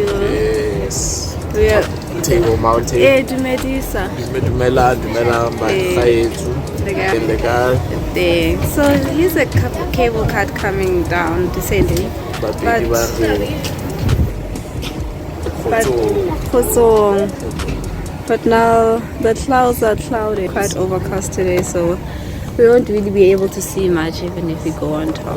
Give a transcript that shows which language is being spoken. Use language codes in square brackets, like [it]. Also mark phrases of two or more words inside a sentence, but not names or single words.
[en] Yes. We're Table Mountain. Dumedisa. [st] Dumela baetsu. [en] Legal. So here's a cable car coming down, descending. But Khutsong. But now the clouds are cloudy, quite overcast today, so we won't really be able to see much even if we go on top.